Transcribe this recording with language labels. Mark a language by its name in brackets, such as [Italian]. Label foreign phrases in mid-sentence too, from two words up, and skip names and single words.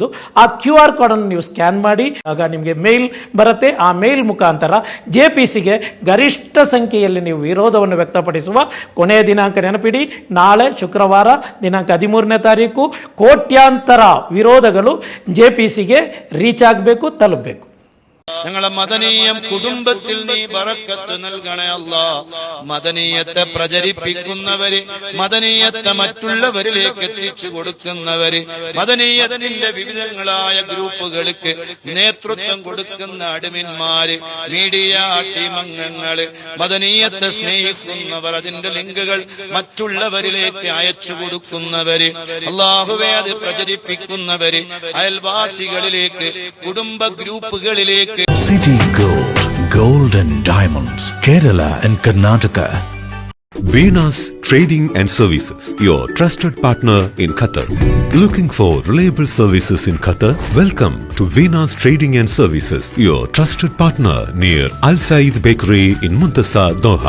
[Kannada] ಆ QR ಕೋಡನ್ನು ನೀವು ಸ್ಕ್ಯಾನ್ ಮಾಡಿ, ಆಗ ನಿಮಗೆ ಮೇಲ್ ಬರುತ್ತೆ. ಆ ಮೇಲ್ ಮುಖಾಂತರ JPCಗೆ ಗರಿಷ್ಠ ಸಂಖ್ಯೆಯಲ್ಲಿ ನೀವು ವಿರೋಧವನ್ನು ವ್ಯಕ್ತಪಡಿಸುವ ಕೊನೆಯ ದಿನಾಂಕ ನೆನಪಿಡಿ, ನಾಳೆ ಶುಕ್ರವಾರ ದಿನಾಂಕ 13ನೇ ತಾರೀಕು. ಕೋಟ್ಯಾಂತರ ವಿರೋಧಗಳು JPCಗೆ ರೀಚ್ ಆಗಬೇಕು, ತಲುಪಬೇಕು. [Malayalam] ഞങ്ങളെ മദനീയം കുടുംബത്തിൽ നീ ബറക്കത്ത് നൽകണേ അല്ലാ. മദനീയത്തെ പ്രചരിപ്പിക്കുന്നവര്, മദനീയത്തെ മറ്റുള്ളവരിലേക്ക് എത്തിച്ചു കൊടുക്കുന്നവര്, മദനീയത്തിന്റെ വിവിധങ്ങളായ ഗ്രൂപ്പുകൾക്ക് നേതൃത്വം കൊടുക്കുന്ന അഡ്മിന്മാര്, [English] media team [Malayalam] അംഗങ്ങള്, മദനീയത്തെ സ്നേഹിക്കുന്നവർ, അതിന്റെ ലിങ്കുകൾ മറ്റുള്ളവരിലേക്ക് അയച്ചു കൊടുക്കുന്നവര്, അല്ലാഹുവേ അത് പ്രചരിപ്പിക്കുന്നവര്, അയൽവാസികളിലേക്ക്, കുടുംബ ഗ്രൂപ്പുകളിലേക്ക്. [English] City Gold and Diamonds, Kerala and Karnataka. Venus Trading and Services, your trusted partner in Qatar. Looking for reliable services in Qatar? Welcome to Venus Trading and Services, your trusted partner near Al Said Bakery in Muntasa, Doha.